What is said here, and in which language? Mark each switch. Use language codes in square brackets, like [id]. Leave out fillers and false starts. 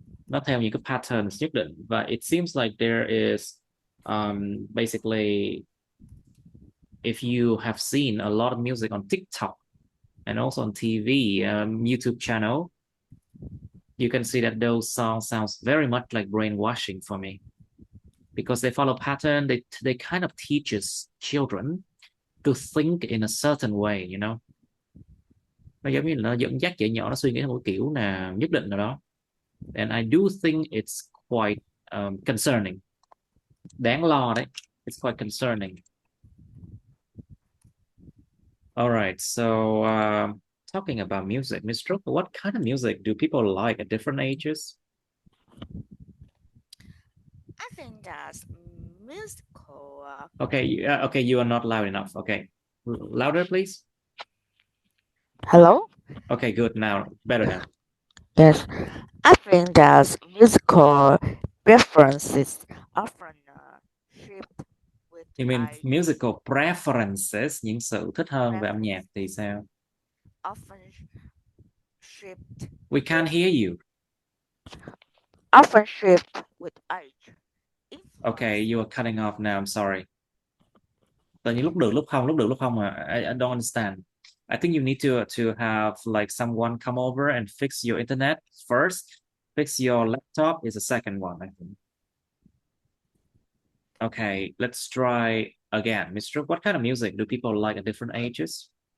[vi] Nó theo những cái patterns nhất định, [en] và it seems like there is basically, if you have seen a lot of music on TikTok and also on TV, YouTube channel, you can see that those songs sounds very much like brainwashing for me because they follow pattern. They kind of teaches children to think in a certain way, you know. [vi] Nó giống như là nó dẫn dắt trẻ nhỏ nó suy nghĩ theo một kiểu nào nhất định nào đó. [en] And I do think it's quite concerning. [vi] Đáng lo đấy. [en] It's quite concerning. All right, so talking about music, Ms. Trúc, what kind of music do people like at different ages? I think that's musical. Okay, okay, you are not loud enough. Okay, louder, please. Hello? Okay, good. Now, better now. Yes, I think that musical references often shift with You mean musical preferences, [vi] những sự thích hơn về âm nhạc thì sao? [en] often shift. We can't hear you. Often shift with age. Okay, you are cutting off now. I'm sorry. [vi] Tự nhiên lúc được lúc không mà [en] I don't understand. I think you need to have like someone come over and fix your internet first. Fix your laptop is the second one, I think. Okay, let's try again. Mr. What kind of music do people like at different ages?